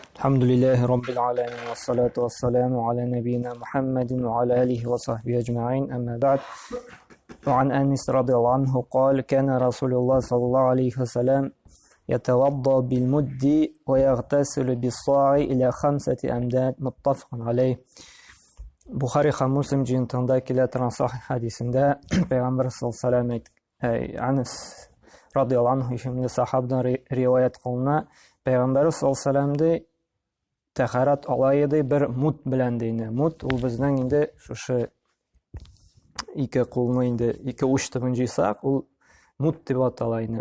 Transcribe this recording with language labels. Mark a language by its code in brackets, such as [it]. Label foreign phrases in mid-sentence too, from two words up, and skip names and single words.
[ar] الحمد لله رب العالمين والصلاة والسلام على نبينا محمد وعلى آله وصحبه أجمعين أما بعد. وعن أنس رضي الله عنه قال كان رسول الله صلى الله عليه وسلم يتوضأ بالمد ويغتسل بالصاع إلى 5 أمداد متفق عليه. [tt] Buxari һәм Муслим җыентыгында килә торган сахих хадисендә Пәйгамбер [ar] صلى الله عليه وسلم [tt] Анас [ar] رضي الله عنه [tt] исемле сахабадан риваят кылына, Пәйгамбер [ar] صلى الله عليه وسلم [tt] тәһарат ала иде бер мут белән дине. Мут ул безнең инде шушы ике кулны инде ике уч төбен җыйсак, ул мут дип атала инде.